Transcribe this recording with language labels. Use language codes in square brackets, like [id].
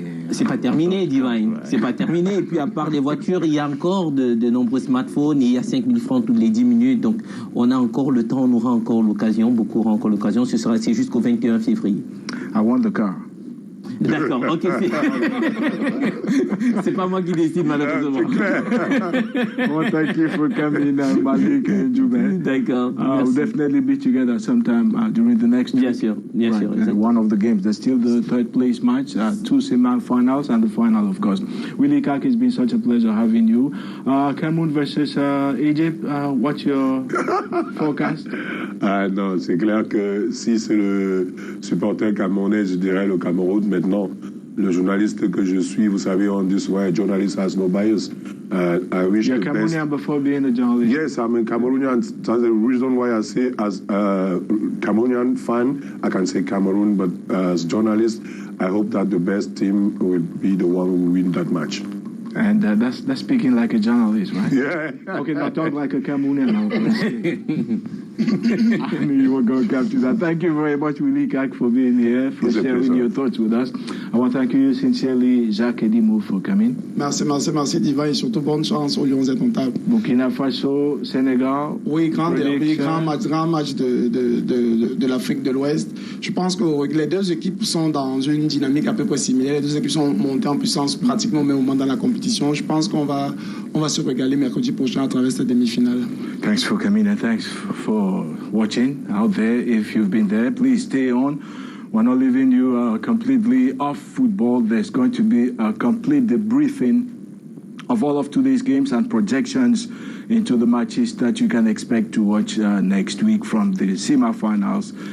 [fr] C'est pas terminé, Divine. C'est pas terminé. Et puis, à part les voitures, il y a encore de nombreux smartphones. Et il y a 5000 francs toutes les 10 minutes. Donc, on a encore le temps, on aura encore l'occasion. Beaucoup auront encore l'occasion. C'est jusqu'au 21 février. [en] I want the car. [fr] D'accord, ok. C'est pas moi qui décide, malheureusement. C'est clair. [en] Well, thank you for coming, Malik and Jubin. [fr] D'accord. [en] We'll definitely be together sometime during the next week. [fr] Bien sûr. [en] One of the games. There's still the third place match, 2 semi-finals, and the final, of course. Willie Kak, it's been such a pleasure having you. Cameroon versus Egypt, what's your forecast? [fr] Non, c'est clair que si c'est le supporter camerounais, je dirais le Cameroun. Maintenant, le journaliste que je suis, vous savez, on dit souvent, [en] a journalist has no bias. I wish You're Cameroonian before being a journalist? Yes, I'm a Cameroonian. That's the reason why I say as a Cameroonian fan, I can say Cameroon, but as journalist, I hope that the best team will be the one who win that match. And that's speaking like a journalist, right? Yeah. Okay, now talk like a Cameroonian now. I knew you were going to capture that. Thank you very much, Willie Kak, for being here, for sharing your thoughts with us. I want to thank you sincerely, Jacques Edimo, for coming. [fr] Merci, Diva, et surtout bonne chance aux Lions Indomptables. Burkina Faso, Sénégal. Oui, grand match de l'Afrique de l'Ouest. Je pense que les deux équipes sont dans une dynamique à peu près similaire. Les deux équipes sont montées en puissance pratiquement au même moment dans la compétition. Je pense qu'on va se régaler mercredi prochain à travers cette demi-finale. [en] Thanks for coming and thanks for watching out there. If you've been there, please stay on. We're not leaving you completely off football. There's going to be a complete debriefing of all of today's games and projections into the matches that you can expect to watch next week, from the semi-finals